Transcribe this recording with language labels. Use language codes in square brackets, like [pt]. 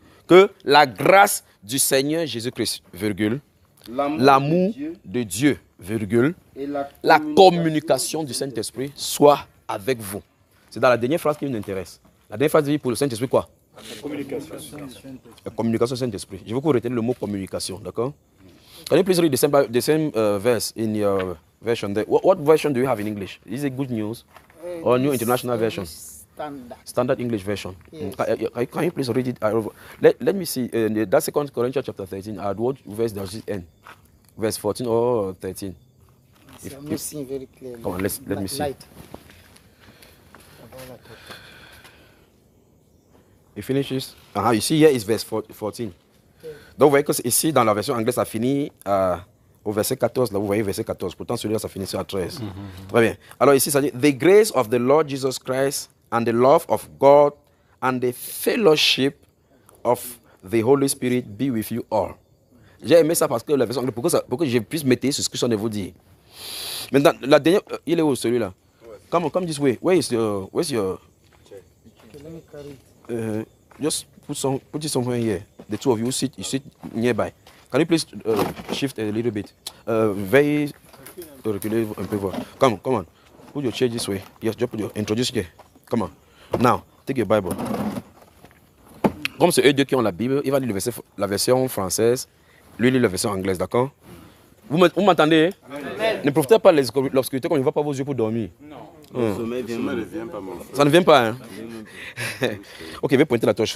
[fr] Que la grâce du Seigneur Jésus-Christ, virgule, l'amour de Dieu, virgule, et la communication du Saint-Esprit soit avec vous. C'est dans la dernière phrase qui nous intéresse. La dernière phrase dit pour le Saint-Esprit quoi? La communication. La communication du Saint-Esprit. Je veux que vous reteniez le mot communication, d'accord? [en] Can you please read the same verse in your version there? What version do you have in English? Is it Good News or New International Version? Standard English Version. Yes. Can you please read it? Let me see. That's 2 Corinthians chapter 13. At what verse does it end? Verse 14 or 13? I'm not seeing very clearly. Come on, let me see. Light. It finishes. You see here is verse 14. [fr] Donc vous voyez que ici dans la version anglaise ça finit au verset 14. Là vous voyez verset 14. Pourtant celui-là ça finit à 13. Très bien. Alors ici ça dit [en] The grace of the Lord Jesus Christ and the love of God and the fellowship of the Holy Spirit be with you all. [fr] J'ai aimé ça parce que la version anglaise pour que je puisse mettre sur ce que je viens de vous dire. Maintenant la dernière il est où celui-là? [en] Come this way. Where's your Let me carry it. just put it somewhere here. The two of you sit nearby. Can you please shift a little bit? Very [fr] reculer un peu. [en] Come on. Put your chair this way. Yes, just introduce here. Come on. Now, take your Bible. [fr] Comme c'est eux deux qui ont la Bible, il va lire la version française, lui lit la version anglaise, d'accord? Vous m'entendez? Ne profitez pas de l'obscurité comme il ne va pas vos yeux pour dormir. Non. Le sommeil vient pas, mon frère. Ça ne vient pas, hein? Ok, je vais pointer la torche.